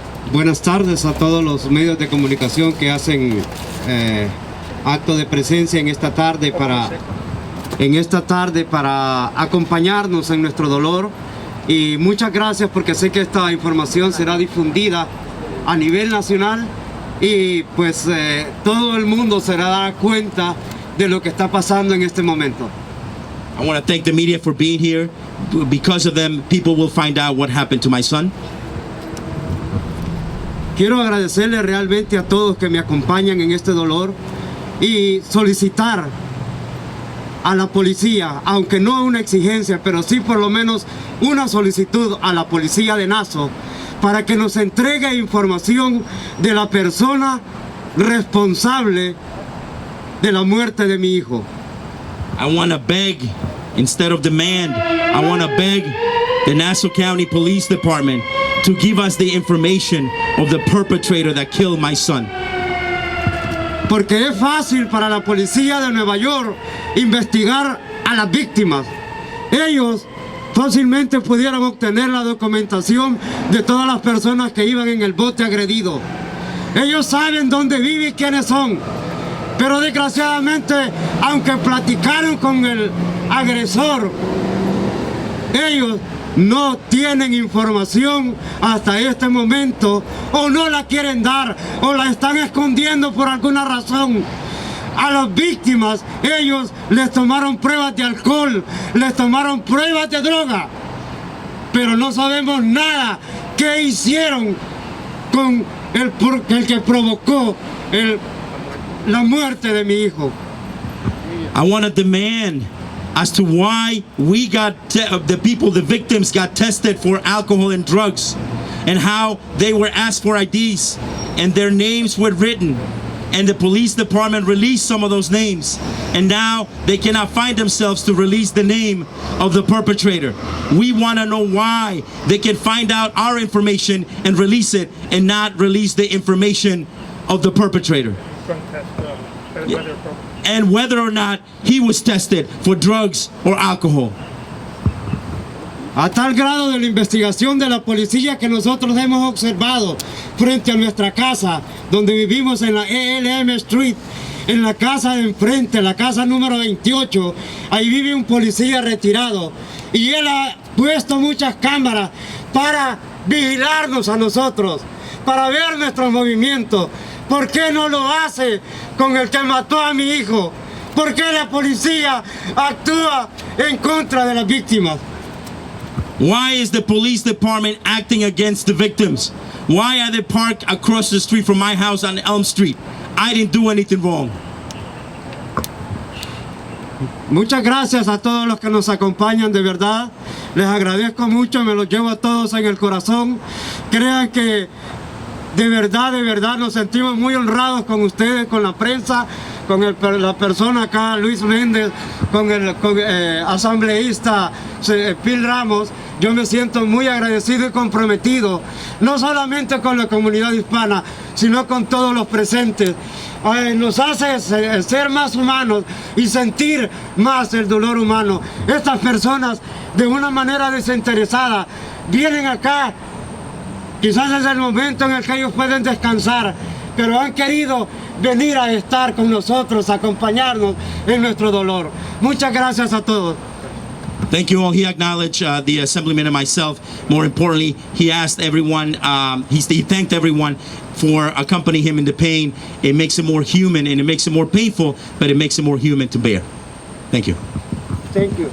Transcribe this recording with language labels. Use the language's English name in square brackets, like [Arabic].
[Spanish] Buenas tardes a todos los medios de comunicación que hacen acto de presencia en esta tarde para acompañarnos en nuestro dolor, y muchas gracias, porque sé que esta información será difundida a nivel nacional y pues todo el mundo se dará cuenta de lo que está pasando en este momento. [English] I want to thank the media for being here. Because of them, people will find out what happened to my son. [Spanish] Quiero agradecerle realmente a todos que me acompañan en este dolor y solicitar a la policía, aunque no una exigencia, pero sí por lo menos una solicitud a la policía de Nassau, para que nos entregue información de la persona responsable de la muerte de mi hijo. [English] I want to beg instead of demand. I want to beg the Nassau County Police Department to give us the information of the perpetrator that killed my son. [Spanish] Porque es fácil para la policía de Nueva York investigar a las víctimas. Ellos fácilmente pudieron obtener la documentación de todas las personas que iban en el bote agredido. Ellos saben dónde vive y quiénes son. Pero desgraciadamente, aunque platicaron con el agresor, ellos no tienen información hasta este momento, o no la quieren dar, o la están escondiendo por alguna razón. A las víctimas, ellos les tomaron pruebas de alcohol, les tomaron pruebas de droga, pero no sabemos nada qué hicieron con el que provocó la muerte de mi hijo. [English] I want to demand as to why we the victims got tested for alcohol and drugs, and how they were asked for IDs and their names were written, and the police department released some of those names, and now they cannot find themselves to release the name of the perpetrator. We want to know why they can find out our information and release it, and not release the information of the perpetrator. And whether or not he was tested for drugs or alcohol. [Spanish] A tal grado de la investigación de la policía que nosotros hemos observado frente a nuestra casa, donde vivimos en la ELM Street, en la casa de enfrente, la casa número 28, ahí vive un policía retirado, y él ha puesto muchas cámaras para vigilarnos a nosotros, para ver nuestros movimientos. ¿Por qué no lo hace con el que mató a mi hijo? ¿Por qué la policía actúa en contra de las víctimas? [English] Why is the police department acting against the victims? Why are they parked across the street from my house on Elm Street? I didn't do anything wrong. [Spanish] Muchas gracias a todos los que nos acompañan, de verdad. Les agradezco mucho, me los llevo a todos en el corazón. Crean que de verdad nos sentimos muy honrados con ustedes, con la prensa, con la persona acá, Luis Méndez, con el asambleísta Phil Ramos. Yo me siento muy agradecido y comprometido, no solamente con la comunidad hispana, sino con todos los presentes. Nos hace ser más humanos y sentir más el dolor humano. Estas personas, de una manera desinteresada, vienen acá. Quizás es el momento en el que ellos pueden descansar, pero han querido venir a estar con nosotros, acompañarnos en nuestro dolor. Muchas gracias a todos. [English] Thank you all. He acknowledged the Assemblyman and myself. More importantly, he asked everyone, he thanked everyone for accompanying him in the pain. It makes it more human, and it makes it more painful, but it makes it more human to bear. Thank you. Thank you.